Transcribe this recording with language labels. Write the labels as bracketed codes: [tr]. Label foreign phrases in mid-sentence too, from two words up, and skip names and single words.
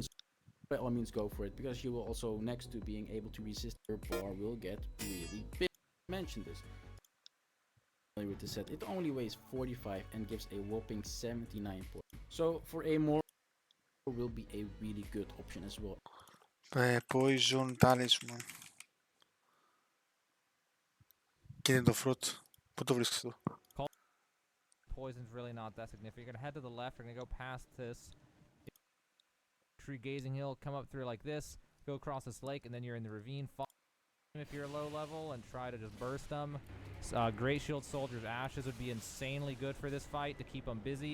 [en] By all means, go for it, because you will also, next to being able to resist, your bar will get really big. Mention this. With the set, it only weighs 45 and gives a whopping 79 points. So for a more will be a really good option as well. Poison Talisman. [el] Και είναι το fruit. Πού το βρίσκεις εδώ? [en] Poison's really not that significant. You're gonna head to the left. You're gonna go past this tree gazing hill, come up through like this, go across this lake, and then you're in the ravine. Follow them if you're low level and try to just burst them. Great Shield Soldier's Ashes would be insanely good for this fight to keep them busy.